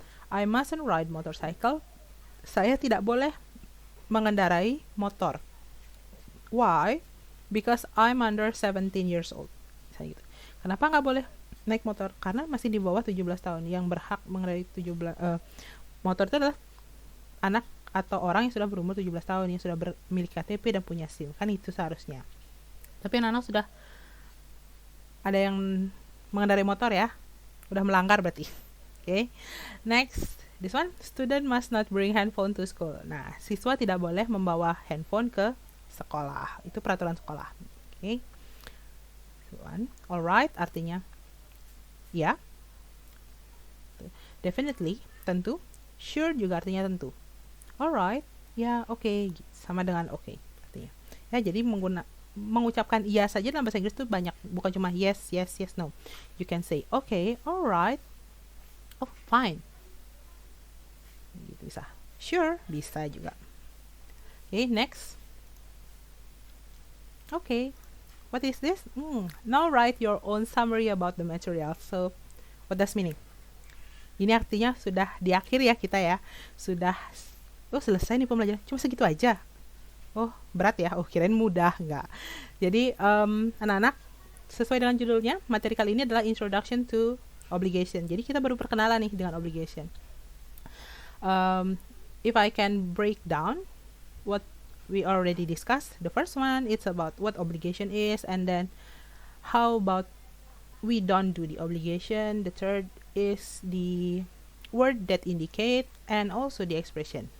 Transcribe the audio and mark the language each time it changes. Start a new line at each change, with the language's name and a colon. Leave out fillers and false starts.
English: I mustn't ride motorcycle.
Indonesian: Saya tidak boleh mengendarai motor.
English: Why? Because I'm under 17 years old.
Indonesian: Misalnya gitu. Kenapa nggak boleh naik motor? Karena masih di bawah 17 tahun. Yang berhak mengendarai motor itu adalah anak atau orang yang sudah berumur 17 tahun, yang sudah memiliki KTP dan punya SIM. Kan itu seharusnya. Tapi anak-anak sudah ada yang mengendarai motor ya. Udah melanggar berarti. Okay. Next.
English: This one, student must not bring handphone to school.
Indonesian: Nah, siswa tidak boleh membawa handphone ke sekolah. Itu peraturan sekolah. Oke. Okay. Alright, artinya ya. Definitely, tentu. Sure juga artinya tentu. Alright, ya oke. Okay. Sama dengan oke okay, artinya. Ya, jadi mengucapkan iya saja dalam bahasa Inggris itu banyak. Bukan cuma yes, yes, yes, no.
English: You can say okay, alright, oh fine.
Indonesian: Gitu bisa. Sure, bisa juga. Okay, next.
English: Okay, what is this? Now write your own summary about the material. So, what does meaning?
Indonesian: Ini artinya sudah di akhir ya kita ya. Sudah, selesai nih pembelajaran. Cuma segitu aja. Oh, berat ya. Oh, kirain mudah. Enggak. Jadi, anak-anak, sesuai dengan judulnya, materi kali ini adalah Introduction to Obligation. Jadi, kita baru perkenalan nih dengan obligation.
English: If I can break down what we already discussed, the first one it's about what obligation is, and then how about we don't do the obligation. The third is the word that indicate and also the expression.